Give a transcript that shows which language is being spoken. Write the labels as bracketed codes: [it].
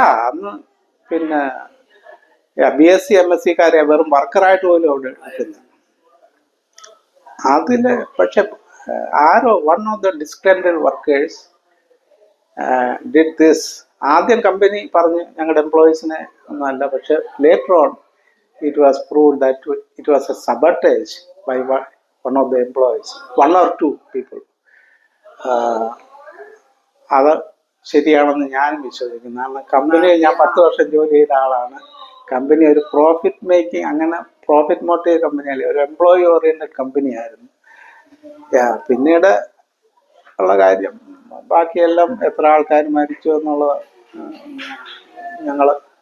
[ml] അന്ന് പിന്നെ BSc MSc കാരെ വെറും വർക്കറായിട്ട് പോലും അവിടെ എടുക്കുന്നത്. അതില് പക്ഷെ ആരോ [en] One of the discredited workers did this. [ml] ആദ്യം കമ്പനി പറഞ്ഞ് ഞങ്ങളുടെ എംപ്ലോയീസിനെ ഒന്നല്ല, പക്ഷെ [en] Later on it was proved that it was a sabotage by one of the employees, 1 or 2 people. [ml] അത് ശരിയാണെന്ന് ഞാനും വിശ്വസിക്കുന്നു. കാരണം കമ്പനി ഞാൻ 10 വർഷം ജോലി ചെയ്ത ആളാണ്. കമ്പനി ഒരു പ്രോഫിറ്റ് മേക്കിംഗ്, അങ്ങനെ പ്രോഫിറ്റ് മോട്ടീവ് കമ്പനിയല്ല, ഒരു എംപ്ലോയി ഓറിയന്റഡ് കമ്പനി ആയിരുന്നു. പിന്നീട് ഉള്ള കാര്യം ബാക്കിയെല്ലാം എത്ര ആൾക്കാർ മരിച്ചു എന്നുള്ളത് ഞങ്ങള്.